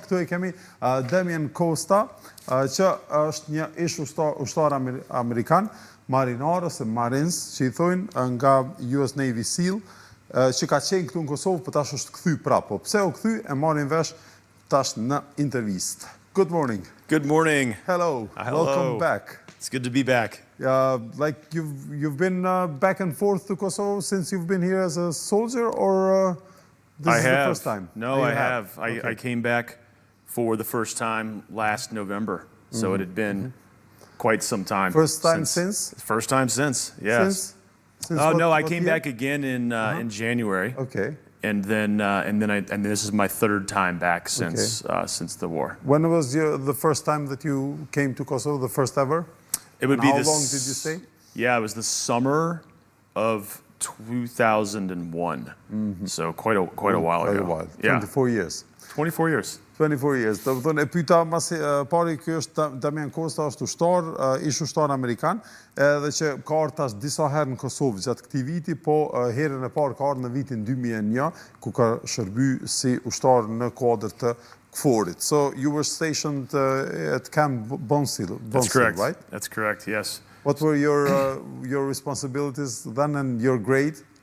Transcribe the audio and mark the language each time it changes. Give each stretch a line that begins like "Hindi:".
Albanian: Këtu e kemi Damien Costa, që është një ish-ushtar amerikan, marinar ose marines, që i thojnë nga US Navy SEAL, që ka qenë këtu në Kosovë, për tash është kthy prapë. Pse u kthy e marrin vesh tash në intervistë.
English: Good morning. Good morning. Hello. Welcome back. It's good to be back. Like you've been back and forth to Kosovo since you've been here as a soldier, or this is the first time? No, I have. I came back for the first time last November, so it had been quite some time. First time since? First time since, yes. Since no, I came back again in January. Okay. And then this is my third time back since the war. When was the first time that you came to Kosovo? The first ever? It would be how long did you stay? Yeah, it was the summer of 2001. So quite a while ago. Quite a while. 24 years. 24 years. 24 years.
Albanian: Do të thonë e pyeta masi pari ky është Damien Costa, është ushtar, ish-ushtar amerikan, edhe që ka ardhur tash disa herë në Kosovë gjatë këtij viti, po herën e parë ka ardhur në vitin 2001, ku ka shërbyer si ushtar në kuadër të KFOR-it.
English: So you were stationed at Camp Bonsil, right? That's correct, yes. What were your responsibilities then and your grade?